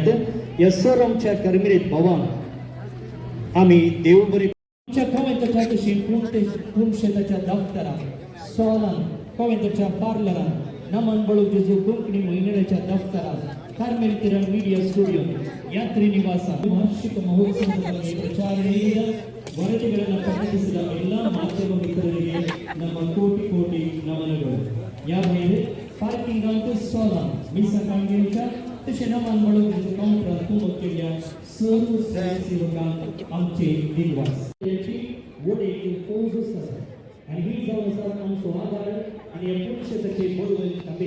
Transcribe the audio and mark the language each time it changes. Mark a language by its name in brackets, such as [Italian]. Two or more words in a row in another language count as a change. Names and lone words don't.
[Konkani] ह्या सर आमच्या कर्मेलित भावांक आमी देव बरें. आमच्या कॉवेंताच्या तशी पुणशेताच्या दफ्तरांत, स्टॉलांत, कॉवेंताच्या पार्लरांत, नमन बळू जेजू कोंकणी म्हयनेच्या दफ्तरांत, कार्मेल मीडिया स्टुडियो, यात्री निवासात [Kannada] ವಾರ್ಷಿಕ ಮಹೋತ್ಸವದಲ್ಲಿ ಪ್ರಚಾರದಿಂದ ವರದಿಗಳನ್ನು ಪ್ರಕಟಿಸಿದ ಎಲ್ಲ ಮಾಧ್ಯಮ ಮಿತ್ರರಿಗೆ ನಮ್ಮ ಕೋಟಿ ಕೋಟಿ ನಮನಗಳು. [Konkani] यावेळी पार्किंगात स्टॉलांत मिसा कामगिरीच्या तशें नमन बळू जेजू काउंटरांत कुमक केल्ल्या सर्व स्वयंसेवकांक आमचे दिनवास. याची वडील फौज आसा आनी ही जावन आसा आमचो आदार आनी ह्या पुणशेताचे बळवंत खांबे.